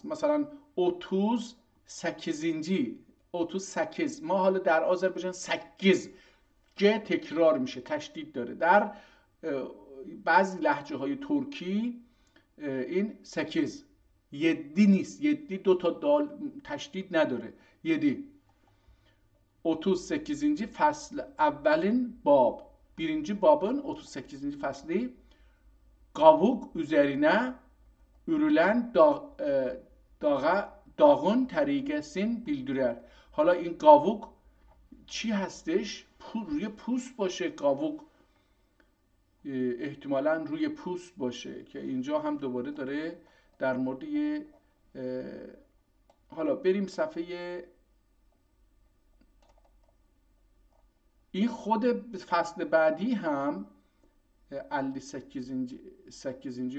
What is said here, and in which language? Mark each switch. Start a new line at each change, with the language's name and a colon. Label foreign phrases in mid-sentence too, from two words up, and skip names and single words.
Persian: مثلا 38 ما حالا در آذربایجان 8 ج تکرار میشه، تشدید داره. در بعضی لهجه های ترکی این 8 یدی نیست، یدی دو تا دال تشدید نداره، یدی. 38. فصل اولین باب،
Turkish: birinci babın 38. faslı kavuk üzerine örülen dağın طریقesini bildirer.
Persian: حالا این کاووک چی هستش؟ روی پوست باشه. کاووک احتمالاً روی پوست باشه که اینجا هم دوباره داره در مورد حالا بریم صفحه این خود فصل بعدی هم 58.